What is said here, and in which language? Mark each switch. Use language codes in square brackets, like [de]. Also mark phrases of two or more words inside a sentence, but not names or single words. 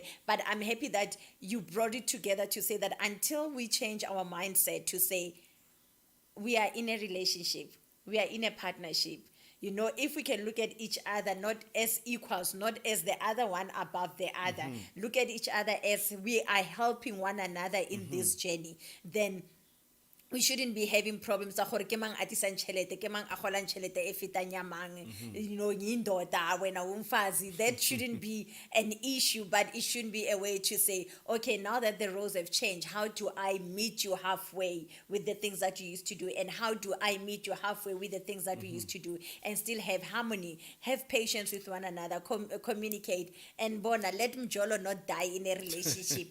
[en] But I'm happy that you brought it together to say that until we change our mindset to say we are in a relationship, we are in a partnership. You know, if we can look at each other not as equals, not as the other one above the other, look at each other as we are helping one another in this journey, then we shouldn't be having problems [nso] tsa gore ke mang a tisang tšhelete, ke mang a golang tšhelete e fetang ya mang, [en] you know, [zu] yindoda wena umfazi. [en] That shouldn't be an issue, but it shouldn't be a way to say, okay, now that the roles have changed, how do I meet you halfway with the things that you used to do, and how do I meet you halfway with the things that we used to do, and still have harmony, have patience with one another, communicate, and bona, let mjolo not die in a relationship.